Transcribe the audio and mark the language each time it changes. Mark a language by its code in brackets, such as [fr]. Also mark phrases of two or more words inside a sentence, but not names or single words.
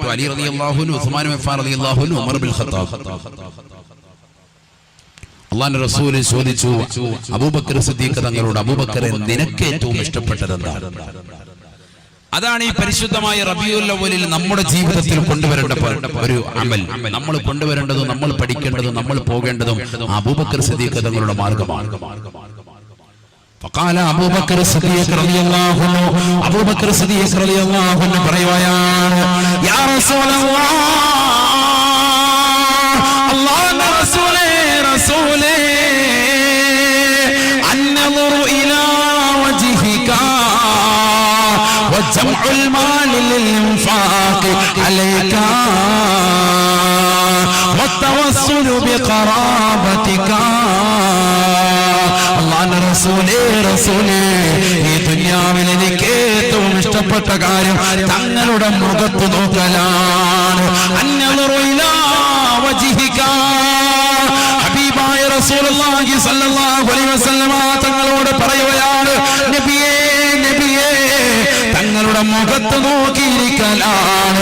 [ml] അലി [ar] رضي الله عنه, [ml] ഉസ്മാൻ ഇബ്നു അഫ്ഫാൻ [ar] رضي الله عنه, [ml] ഉമർ ബിൻ ഖത്താബ്. അല്ലാഹുവിന്റെ റസൂൽ ചോദിച്ചു അബൂബക്കർ സിദ്ദീഖ് തങ്ങളോട്, അബൂബക്കറെ നിനക്ക് ഏറ്റവും ഇഷ്ടപ്പെട്ടത് എന്താണ്? അതാണ് ഈ പരിശുദ്ധമായ റബീഉൽ അവ്വലിൽ നമ്മുടെ ജീവിതത്തിൽ കൊണ്ടുവരേണ്ട ഒരു അമൽ. നമ്മൾ കൊണ്ടുവരേണ്ടതും നമ്മൾ പഠിക്കേണ്ടതും നമ്മൾ പോകേണ്ടതും അബൂബക്കർ സിദ്ദീഖ് തങ്ങളുടെ മാർഗമാണ്. [ar] فقال أبو بكر الصديق رضي الله عنه, أبو بكر الصديق رضي الله عنه പറയുകയാണ്, يا رسول الله, الله رسوله, النظر إلى وجهك وجمع المال للإنفاق عليك والتوسل بقرابتك. [ml] അല്ലാഹുവിന്റെ റസൂലേ, ഈ ദുനിയാവിൽ എനിക്ക് ഏറ്റവും ഇഷ്ടപ്പെട്ട കാര്യം തങ്ങളുടെ മുഖത്ത് നോക്കലാണ്. [ar] النظر إلى وجهك. [ml] ഹബീബായ [ar] رسول الله صلى الله عليه وسلم [ml] തങ്ങളോട് പറയുകയാണ്, നബിയേ നബിയേ, തങ്ങളുടെ മുഖത്ത് നോക്കിയിരിക്കലാണ്.